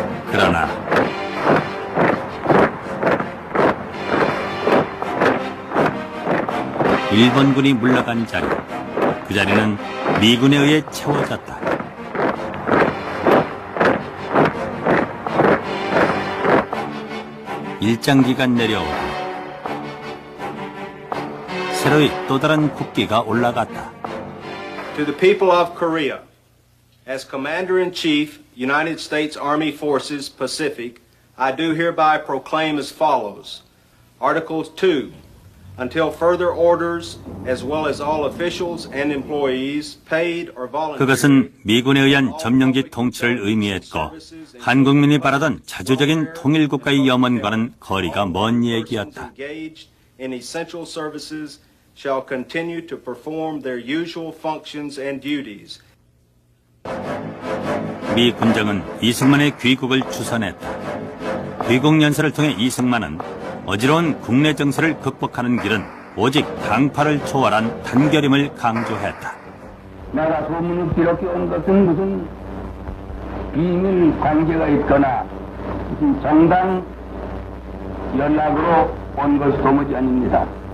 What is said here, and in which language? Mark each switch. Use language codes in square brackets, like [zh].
[ko] 그러나 일본군이 물러간 자리, 그 자리는 미군에 의해 채워졌다. 일장기가 내려오고 새로이 또 다른 국기가 올라갔다. [en] To the people of Korea, as Commander-in-Chief, United States Army Forces, Pacific, I do hereby proclaim as follows. Articles 2. until further orders, as well as all officials and employees, paid or volunteer. [ko] 그것은 미군에 의한 점령지 통치를 의미했고 한국민이 바라던 자주적인 통일국가의 염원과는 거리가 먼 얘기였다. [en] Engaged in essential services shall continue to perform their usual functions and duties. [ko] 미 군정은 이승만의 귀국을 추선했다. 귀국 연설을 통해 이승만은 어지러운 국내 정세를 극복하는 길은 오직 당파를 초월한 단결임을 강조했다. 내가 소문을 기록해 온 것은 무슨 비밀 관계가 있거나 무슨 정당 연락으로 온 것이 도무지 아닙니다.